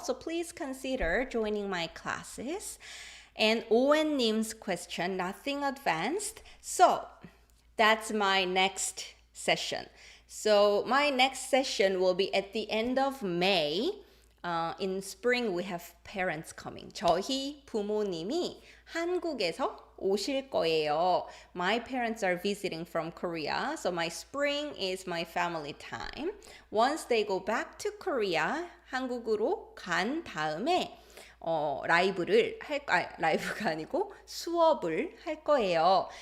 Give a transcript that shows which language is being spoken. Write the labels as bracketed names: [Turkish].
[English] So please consider joining my classes. And Owen님's question, nothing advanced. So that's my next session. So my next session will be at the end of May. In spring, we have parents coming. [Korean] 저희 부모님이 한국에서 오실 거예요. [English] My parents are visiting from Korea, so my spring is my family time. Once they go back to Korea, [Korean] 한국으로 간 다음에 라이브가 아니고 수업을 할 거예요.